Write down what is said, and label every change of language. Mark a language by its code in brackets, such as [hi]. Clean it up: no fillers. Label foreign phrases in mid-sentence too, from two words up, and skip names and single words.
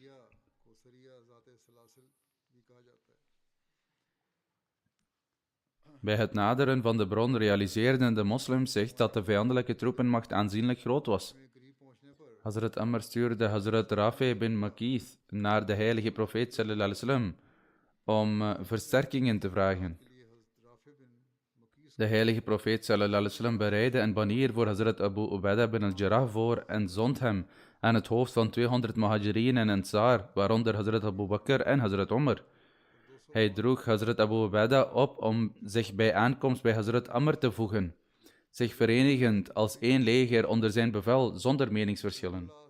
[nl] Bij het naderen van de bron realiseerden de moslims zich dat de vijandelijke troepenmacht aanzienlijk groot was. Hazrat Amr stuurde Hazrat Rafi bin Makith naar de heilige profeet [ar] صلى الله عليه وسلم [nl] om versterkingen te vragen. De heilige profeet [ar] صلى الله عليه وسلم [nl] bereidde een banier voor Hazrat Abu Ubaidah bin al-Jarrah voor en zond hem aan het hoofd van 200 muhajirin en ansar, waaronder Hazrat Abu Bakr en Hazrat Umar. Hij droeg Hazrat Abu Ubaidah op om zich bij aankomst bij Hazrat Amr te voegen, zich verenigend als één leger onder zijn bevel zonder meningsverschillen.